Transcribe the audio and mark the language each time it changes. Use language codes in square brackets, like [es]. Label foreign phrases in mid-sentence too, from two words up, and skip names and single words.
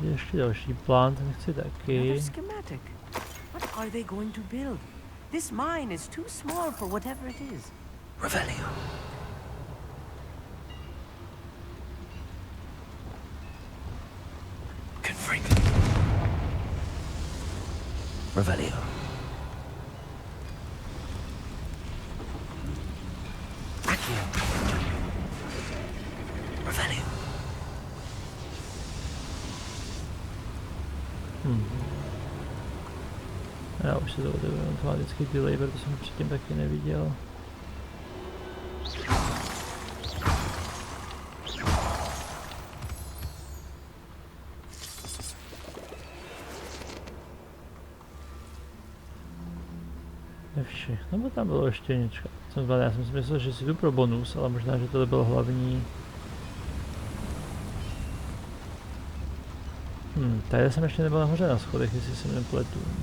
[cs] ještě další plán, ten chci Another taky. schematic. [en] What are they going to build? This mine is too small for whatever it is. Revelio. Confring. Revelio. Accio. Revelio. [cs] Já už si to otevřu automatický delay, protože jsem předtím taky neviděl. Nevši, nebo tam bylo ještě něco. Já jsem si myslel, že si jdu pro bonus, ale možná, že tohle byl hlavní. Tady jsem ještě nebyl nahoře na schodech, jestli se nepletu.